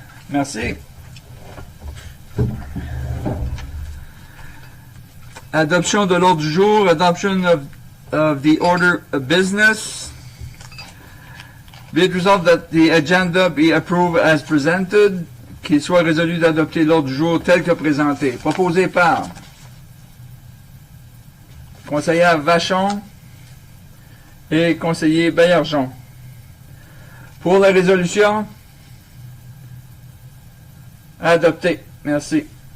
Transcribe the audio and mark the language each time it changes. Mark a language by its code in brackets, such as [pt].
[fr] Merci. Adoption de l'ordre du jour. [en] Adoption of the order of business. Be it resolved that the agenda be approved as presented. [fr] Qu'il soit résolu d'adopter l'ordre du jour tel que présenté. Proposé par conseillère Vachon et conseiller Baillargeon. Pour la résolution, adopté. Merci.